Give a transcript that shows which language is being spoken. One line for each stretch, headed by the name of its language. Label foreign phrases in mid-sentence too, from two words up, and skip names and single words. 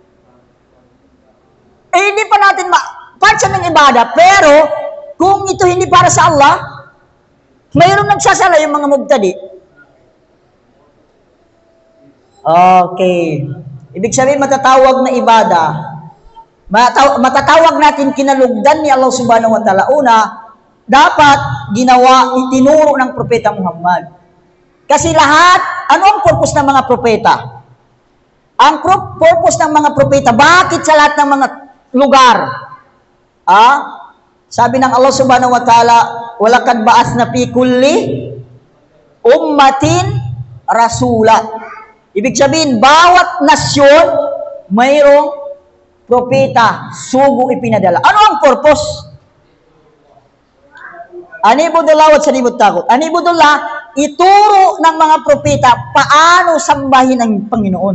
Filipino: Hindi pa natin part siya ng ibadah, pero kung ito hindi para sa Allah, mayroong nagsasala yung mga mubtadi. Okay. Ibig sabihin, matatawag na ibadah. Matatawag natin kinalugdan ni Allah
Arabic: سبحانه وتعالى.
Filipino: Una, dapat ginawa, itinuro ng Propeta Muhammad. Kasi lahat, ano ang purpose ng mga propeta? Ang purpose ng mga propeta, bakit sa lahat ng mga lugar? Sabi ng Allah
Arabic: سبحانه وتعالى, ولقد بعثنا في كل أمة رسولا.
Filipino: Ibig sabihin, bawat nasyon, mayroong propeta, sugo ipinadala. Ano ang purpose? Anibudullah at sanibud takot. Anibudullah, ituro ng mga propeta paano sambahin ang Panginoon.